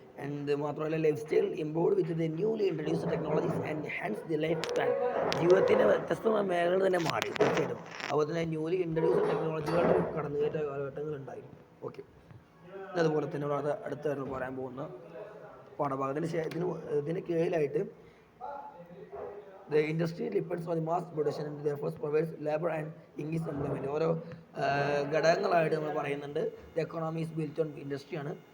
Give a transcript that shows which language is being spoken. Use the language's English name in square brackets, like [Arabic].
[English] And മാത്രമല്ല lifestyle improved with the newly introduced technologies and hence the life span. [Malayalam] ജീവിതത്തിൻ്റെ വ്യത്യസ്തമായ മേഖലകൾ തന്നെ മാറി തീർച്ചയായിട്ടും. അതുപോലെ തന്നെ ന്യൂലി ഇൻട്രൊഡ്യൂസ്ഡ് ടെക്നോളജികളുടെ കടന്നുകയറ്റ കാലഘട്ടങ്ങളുണ്ടായി. ഓക്കെ, അതുപോലെ തന്നെ അടുത്തായിരുന്നു പറയാൻ പോകുന്ന പാഠഭാഗത്തിന് ഇതിന് കീഴിലായിട്ട് [English] the industry depends on the mass production and therefore provides labor and increased employment. [Malayalam] ഓരോ ഘടകങ്ങളായിട്ട് നമ്മൾ പറയുന്നുണ്ട്. [English] The economy is built on industry ആണ്.